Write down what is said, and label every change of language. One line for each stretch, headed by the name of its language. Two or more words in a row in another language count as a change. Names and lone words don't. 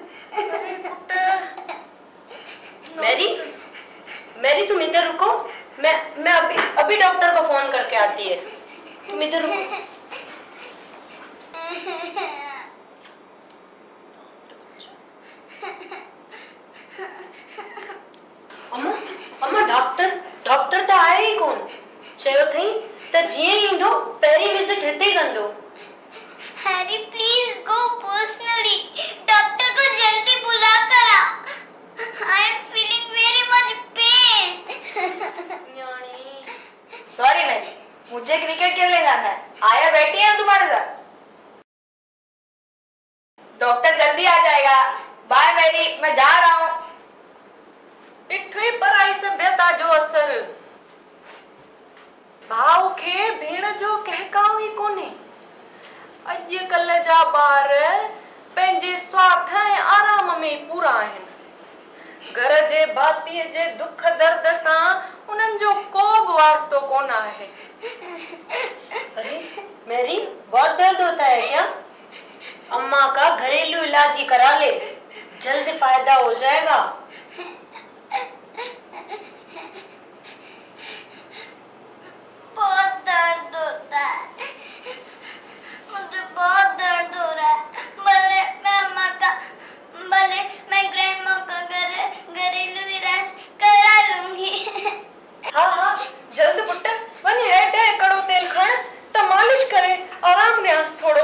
Hindi: मैरी तुम इधर रुको, मैं अभी डॉक्टर को फोन करके आती है। तुम इधर रुको।
Sindhi: अम्मा डॉक्टर तो आया ही कोन। चयो थई त जिए ईंदो पहली विजिट हिते ही कंदो।
Hindi: हैरी
English: please go personally,
Hindi: डॉक्टर को जल्दी बुला कर आ।
English: I am feeling very much pain.
Hindi: सॉरी मैरी, मुझे क्रिकेट खेलने जाना है। आया बैठी है तुम्हारे साथ। डॉक्टर जल्दी आ जाएगा। बाय मैरी, मैं जा रहा हूँ।
Sindhi: इठे पराई सभ्यता जो असर भाव के भेण जो कहकाव ही कोने। अॼुकल्ह जा ॿार पंहिंजे स्वार्थ ऐं आराम में पूरा आहिनि। घर जे भातीअ जे दुख दर्द सां उन्हनि जो को बि वास्तो कोन आहे।
Hindi: अरे मैरी बहुत दर्द होता है क्या? घरेलू इलाज ही करा ले, जल्द फायदा हो जाएगा। बहुत दर्द होता है, मुझे बहुत दर्द हो रहा है। भले मैं ग्रैंडमा का घरेलू इलाज करा लूंगी।
Sindhi: हाँ जल्द पुट वञ हेठि कड़ो तेल खण त मालिश करे आराम ॾियांसि थोड़ो।